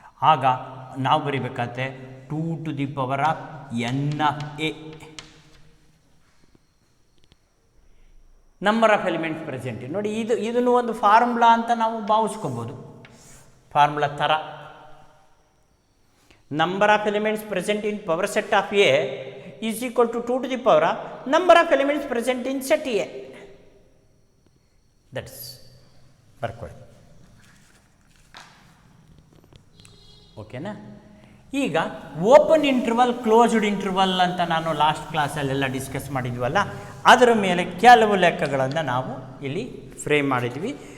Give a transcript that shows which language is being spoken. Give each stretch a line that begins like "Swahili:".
Kannada: ಆಗ ನಾವು ಬರಿಬೇಕಾದ್ರೆ
English: 2 to the power of n of a, number of elements present.
Kannada: ನೋಡಿ, ಇದನ್ನು ಒಂದು ಫಾರ್ಮುಲಾ ಅಂತ ನಾವು ಭಾವಿಸ್ಕೊಬೋದು, ಫಾರ್ಮುಲಾ ಥರ.
English: Number of elements present in power set of A is equal to 2 to the power of number of elements present in set A.
Kannada: That's ಬರ್ಕೊಳ್ಳಿ. ಓಕೆನಾ? ಈಗ open interval, closed interval ಅಂತ ನಾನು ಲಾಸ್ಟ್ ಕ್ಲಾಸಲ್ಲೆಲ್ಲ ಡಿಸ್ಕಸ್ ಮಾಡಿದ್ವಲ್ಲ, ಅದರ ಮೇಲೆ ಕೆಲವು ಲೆಕ್ಕಗಳನ್ನು ನಾವು ಇಲ್ಲಿ ಫ್ರೇಮ್ ಮಾಡಿದ್ವಿ.